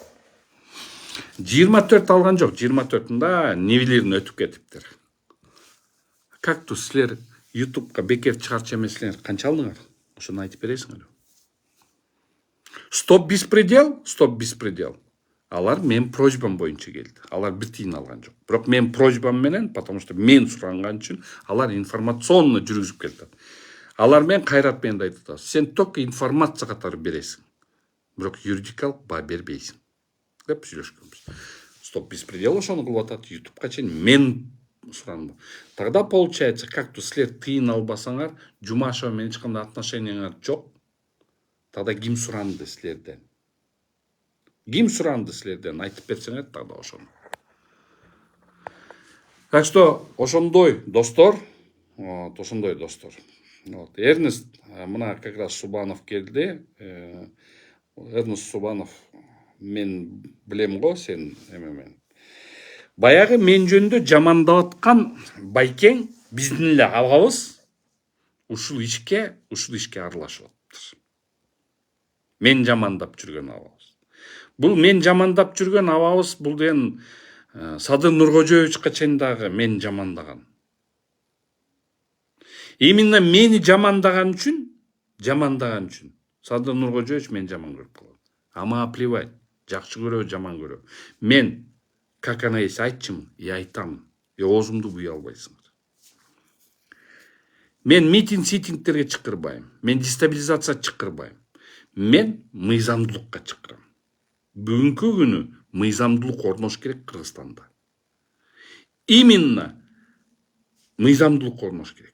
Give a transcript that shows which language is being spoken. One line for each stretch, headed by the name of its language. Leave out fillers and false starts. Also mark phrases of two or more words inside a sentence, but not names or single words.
Kyrgyz: 24 алган жок, 24-ында невелерин өтүп кетиптир. Кактус силер YouTube'га бекер чыгарчу эмеслер канча алдыңар? Ошону айтып бересиңер. Стоп беспредел. Алар мен просьбам боюнча келди. Алар бир тиын алган жок. Бирок мен просьбам менен,
Russian: потому что
Kyrgyz: мен суранган үчүн алар информационно жүргүзүп келди. Алар мен Кайрат менен айтат. Сен
Russian: только информация
Kyrgyz: катары бересиң. Бирок юридикалык баа бербейсиң. деп сүйлөшкөнбүз. Стоп беспредел ошону кылып атат, ютубка чейин мен сурандым.
Russian: Тогда получается,
Kyrgyz: как силер тыйын албасаңар, Жумашева менен эч кандай отношенияңар жок. Тогда ким суранды силерден? Ким суранды силерден? Айтып берсеңер тогда ошону.
Russian: Так что
Kyrgyz: ошондой достор, ошондой достор. Эрнест, мына
Russian: как раз
Kyrgyz: Субанов келди. Эрнест Субанов, мен билем го сен эмемен. Баягы мен жөнүндө жамандап аткан Байкең биздин эле абабыз ушул ишке аралашып атыптыр. Мен жамандап жүргөн абабыз. Бул мен жамандап жүргөн абабыз бул деген Садыр Нуркожоевичка чейин дагы мен жамандаган. Именно мени жамандаган үчүн Садыр Нуркожоевич мен жаман көрүп калат. Ама плевать, жакшы көрөбү, жаман көрөбү. Мен,
Russian: как она есть,
Kyrgyz: айтчымын, и айтамын. И оозумду буя албайсыңар. Мен митинг-ситингтерге чакырбайм. Мен дестабилизация чакырбайм. Мен мыйзамдуулукка чакырам. Бүгүнкү күнү мыйзамдуулук орнош керек Кыргызстанда. Именно мыйзамдуулук орнош керек.